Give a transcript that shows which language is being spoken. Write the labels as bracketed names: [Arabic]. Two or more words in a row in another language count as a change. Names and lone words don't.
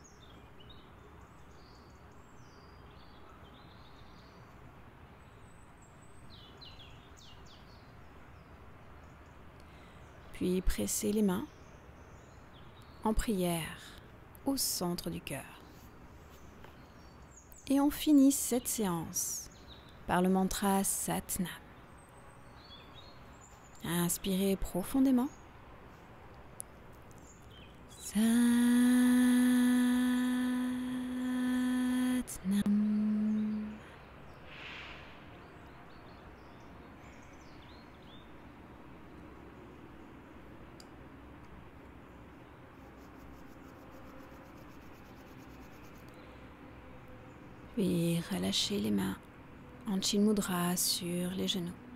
[French] Puis pressez les mains en prière au centre du cœur. Et on finit cette séance par le mantra Sat Nam. Inspirez profondément. [Punjabi] ਸਤਿ ਨਾਮ. [French] Puis relâchez les mains en Chin Mudra sur les genoux.